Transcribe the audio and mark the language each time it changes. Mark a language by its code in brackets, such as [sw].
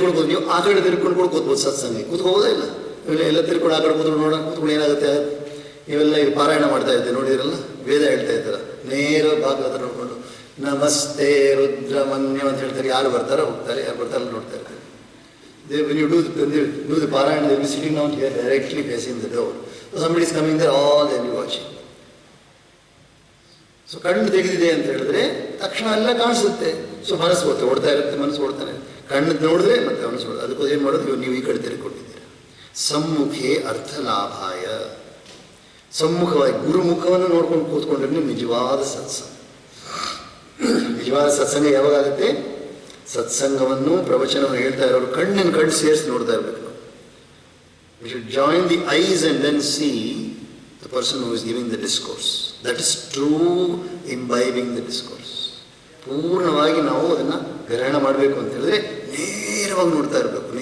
[kn] ನೀವು ಆ ಕಡೆ ತಿರ್ಕೊಂಡು ಕೂಡ ಕೂತ್ಬೋದು. ಸತ್ಸಂಗ ಕೂತ್ಕೋಬೋದೇ ಇಲ್ಲ. ಎಲ್ಲ ತಿರ್ಕೊಂಡು ಆ ಕಡೆ ಕೂತ್ಕೊಂಡು ಏನಾಗುತ್ತೆ, ಇವೆಲ್ಲ ಈಗ ಪಾರಾಯಣ ಮಾಡ್ತಾ ಇದ್ದೆ ನೋಡಿದ್ರಲ್ಲ, ವೇದ ಹೇಳ್ತಾ ಇದ್ದಾರ, ನೇರ ಭಾಗವತ ನೋಡ್ಕೊಂಡು ನಮಸ್ತೆ ರುದ್ರಮನ್ಯಂ ಅಂತ ಹೇಳ್ತಾರೆ. ಯಾರು ಬರ್ತಾರೋ ಹೋಗ್ತಾರೆ, ಯಾರು ಬರ್ತಾರ ನೋಡ್ತಾ ಇರ್ತಾರೆ. [en] When you do the parayana, they will be sitting down here directly facing the door. So somebody is coming there, all they will be watching. [kn] So ಕಣ್ಣು ತೆಗೆದಿದೆ ಅಂತ ಹೇಳಿದ್ರೆ ತಕ್ಷಣ ಎಲ್ಲ ಕಾಣಿಸುತ್ತೆ. ಸೊ ಮನಸ್ಸು ಓಡ್ತಾ ಇರುತ್ತೆ, ಮನಸ್ಸು ಓಡ್ತಾನೆ. ಕಣ್ಣು ನೋಡಿದ್ರೆ ಮತ್ತೆ ಮನಸ್ಸು ಓಡೋದು. ಅದಕ್ಕೋಸ್ಕರ ಏನು ಮಾಡೋದು, ನೀವು ಈ ಕಡೆ ತಿರ್ಕೊಂಡಿದ್ದೀರ. [sa] ಸಮ್ಮುಖೇ ಅರ್ಥ ಲಾಭಾಯ. [kn] ಸಮ್ಮುಖವಾಗಿ ಗುರುಮುಖವನ್ನು ನೋಡ್ಕೊಂಡು ಕೂತ್ಕೊಂಡ್ರೆ ನಿಜವಾದ ಸತ್ಸಂಗ. ನಿಜವಾದ ಸತ್ಸಂಗ ಯಾವಾಗ ಆಗುತ್ತೆ? ಸತ್ಸಂಗವನ್ನು ಪ್ರವಚನವನ್ನು ಹೇಳ್ತಾ ಇರೋರು ಕಣ್ಣು ಸೇರಿಸಿ ನೋಡ್ತಾ ಇರಬೇಕು. [en] We should join the eyes and then see the person who is giving the discourse. That is true imbibing the discourse. [kn] ಪೂರ್ಣವಾಗಿ ನಾವು ಅದನ್ನು ಗ್ರಹಣ ಮಾಡಬೇಕು ಅಂತ ಹೇಳಿದ್ರೆ ನೇರವಾಗಿ ನೋಡ್ತಾ ಇರಬೇಕು.